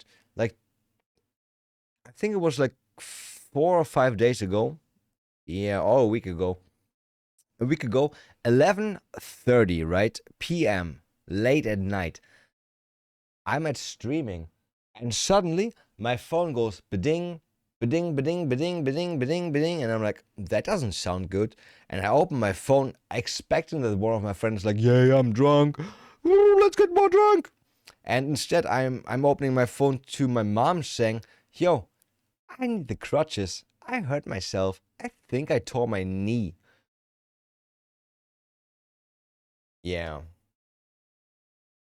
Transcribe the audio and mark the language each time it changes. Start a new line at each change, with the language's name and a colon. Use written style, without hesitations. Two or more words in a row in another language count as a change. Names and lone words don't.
English: Like, I think it was like 4 or 5 days ago. Yeah, or a week ago. A week ago, 11:30, right? PM, late at night. I'm at streaming, and suddenly my phone goes ba-ding, ba-ding, ba-ding, ba-ding, ba-ding, ba-ding, ba-ding, and I'm like, that doesn't sound good. And I open my phone, expecting that one of my friends is like, yay, I'm drunk. Ooh, let's get more drunk. And instead, I'm opening my phone to my mom saying, yo, I need the crutches. I hurt myself. I think I tore my knee. Yeah.